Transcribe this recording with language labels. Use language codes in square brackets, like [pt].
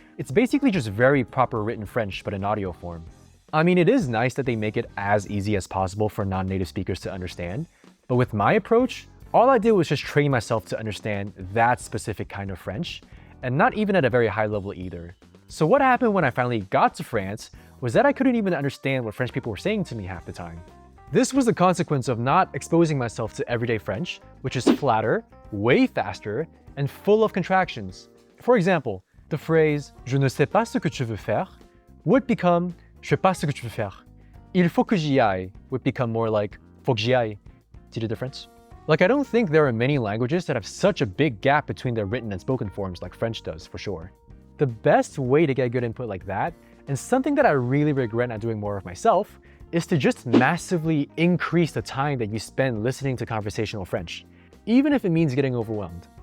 [en] It's basically just very proper written French, but in audio form. I mean, it is nice that they make it as easy as possible for non-native speakers to understand, but with my approach, all I did was just train myself to understand that specific kind of French, and not even at a very high level either. So what happened when I finally got to France was that I couldn't even understand what French people were saying to me half the time. This was the consequence of not exposing myself to everyday French, which is flatter, way faster, and full of contractions. For example, the phrase [fr] « Je ne sais pas ce que tu veux faire » [en] would become [fr] « Je sais pas ce que tu veux faire ». « Il faut que j'y aille » [en] would become more like [fr] « Faut que j'y aille ». [en] See the difference? Like, I don't think there are many languages that have such a big gap between their written and spoken forms like French does, for sure. The best way to get good input like that, and something that I really regret not doing more of myself, is to just massively increase the time that you spend listening to conversational French, even if it means getting overwhelmed.